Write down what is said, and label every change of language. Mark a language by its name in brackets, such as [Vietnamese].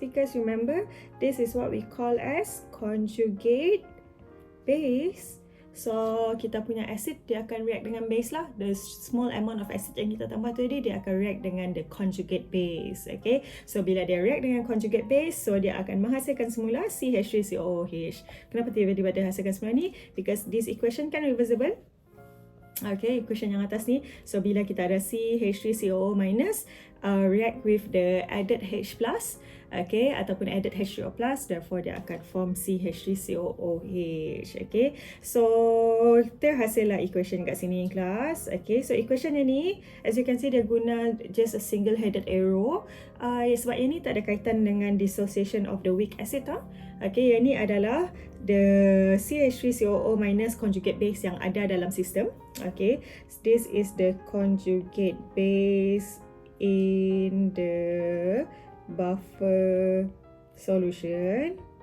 [English] Because remember, this is what we call as conjugate base. [Malay] So kita punya acid dia akan react dengan base lah. [English] The small amount of acid [Malay] yang kita tambah tadi dia akan [English] react dengan the conjugate base. [Malay] Okay, so bila dia react dengan conjugate base, so dia akan menghasilkan semula CH3COOH. Kenapa tiba-tiba dia hasilkan semula ni? [English] Because this equation [Malay] kan reversible. Okay, equation yang atas ni, so bila kita ada CH3COO- react with the added H+, okay, ataupun added H3O+, therefore dia akan form CH3COOH. Okay, so terhasil lah equation kat sini kelas. [English] Okay, so equation yang ni, as you can see, [Malay] dia guna [English] just a single headed arrow. [Malay] Sebab yang ni tak ada kaitan dengan dissociation of the weak acid tau. Okay, yang ni adalah the CH3COO- conjugate base yang ada dalam sistem. [English] Okay, this is the conjugate base in the buffer solution.